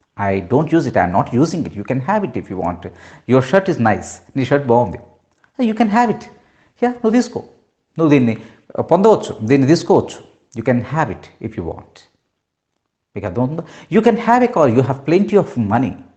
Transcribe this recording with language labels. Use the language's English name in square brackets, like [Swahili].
[English] I don't use it, I am not using it. You can have it if you want. Your shirt is nice. [Telugu] నీ shirt బాగుంది. [English] You can have it. [Telugu] నువ్వు తీసుకో, నువ్వు దీన్ని పొందవచ్చు, దీన్ని తీసుకోవచ్చు. [English] You can have it if you want. [Telugu] మీకు అర్థమవుతుందా? [English] You can have a car. You have plenty of money.